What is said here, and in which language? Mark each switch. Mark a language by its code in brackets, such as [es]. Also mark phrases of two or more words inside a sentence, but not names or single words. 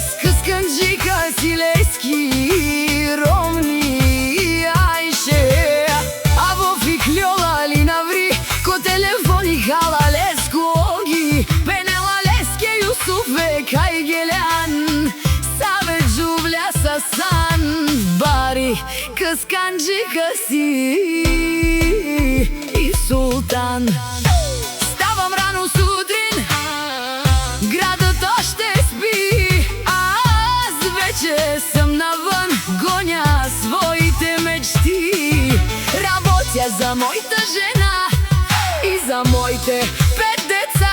[rom] Kıskançıka Sileski, Romni Ayşe, avo fikljola linavri, ko telefoni hala leskogi. Penela leske Jusufe kaj gelen, save žublja sasan. Bari kıskançıka si i sultan. [bg] Ставам рано сутрин, [mk] градот оште спи, [bg] аз вече съм навън, гоня своите мечти. Работя за моята жена и за моите 5 деца.